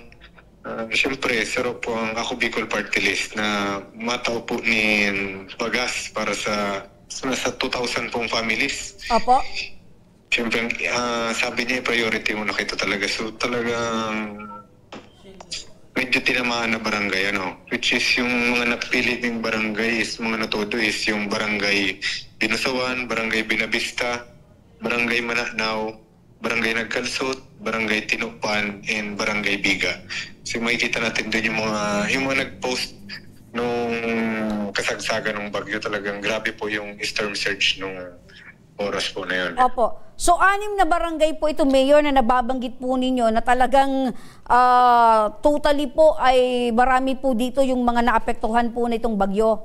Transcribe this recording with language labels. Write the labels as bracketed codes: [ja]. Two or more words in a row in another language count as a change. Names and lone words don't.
[bik] Siyempre, sarap po ang Ako Bicol Party List na matao po ni bagas para sa 2,000 pong families. [tl] Opo. [bik] Siyempre, sabi niya priority mo na kito talaga. [tl] So talagang medyo tinamaan na barangay, [en] which is [tl] yung mga napili ng barangay is mga natudo is yung barangay Binusawan, barangay Binabista, barangay Mananaw, barangay Nagkalsot, barangay Tinupan, and barangay Biga. So makikita natin doon yung mga nag-post nung kasagsagan ng bagyo, talagang grabe po yung [en] storm surge [tl] nung oras po na yun. Opo. So, 6 na barangay po ito, Mayor, na nababanggit po ninyo na talagang totally po ay marami po dito yung mga naapektuhan po na itong bagyo.